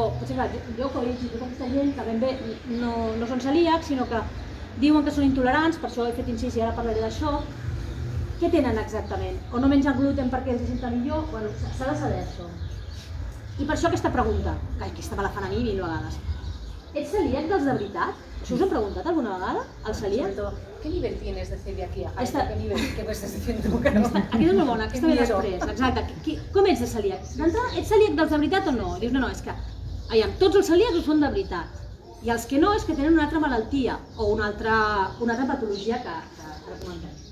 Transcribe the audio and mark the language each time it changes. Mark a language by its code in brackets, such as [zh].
[ca] Potser clar, jo que he llegit tota aquesta gent que ben bé no són celíacs, sinó que diuen que són intolerants, per això he fet incís i ara parlaré d'això. Què tenen exactament? O no mengen gluten perquè els senten millor? Bueno, s'ha de saber això. I per això aquesta pregunta, que aquesta me la fan a mi 1000 vegades. Ets celíac dels de veritat? Això us han preguntat alguna vegada, el celíac? [es] ¿Qué nivel tienes de celiaquía? Esta- ¿Qué nivel? ¿Qué me estás diciendo que no? [ca] Aquesta és molt bona, aquesta ve després, exacte. Com ets de celíac? D'entrada, ets celíac dels de veritat o no? Dius, no, és que, aviam, tots els celíacs ho són de veritat. I els que no és que tenen una altra malaltia o una altra patologia que ara comentem.